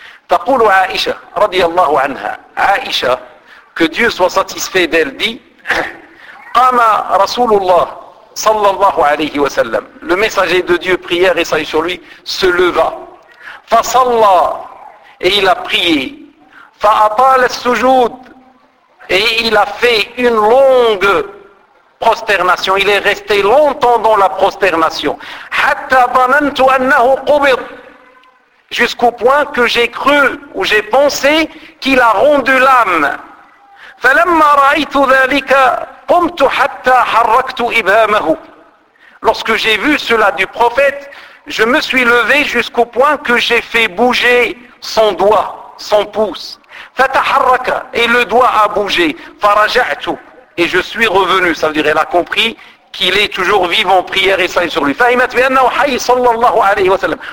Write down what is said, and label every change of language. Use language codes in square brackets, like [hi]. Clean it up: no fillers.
[ar] Taqul Aisha radiyallahu anha. [fr] Aisha, que Dieu soit satisfait d'elle, dit [ar] قام رسول الله صلى الله عليه وسلم [fr] le messager de Dieu, prière et salut sur lui, se leva [ar] فصلى [fr] et il a prié [ar] فأطال السجود [fr] et il a fait une longue prosternation, il est resté longtemps dans la prosternation [ar] حتى ظننت أنه قبض [fr] jusqu'au point que j'ai cru ou j'ai pensé qu'il a rendu l'âme. [ar] فلما رأيت ذلك قمت حتى حركت إبهامه. [fr] Lorsque j'ai vu cela du prophète, je me suis levé jusqu'au point que j'ai fait bouger son doigt, son pouce. [ar] فتحرك [fr] et le doigt a bougé. [ar] فرجعت [fr] et je suis revenu. Ça veut dire elle a compris qu'il est toujours vivant, prière et salut sur lui. [ar] فهمت بأنه حي صلى الله عليه وسلم.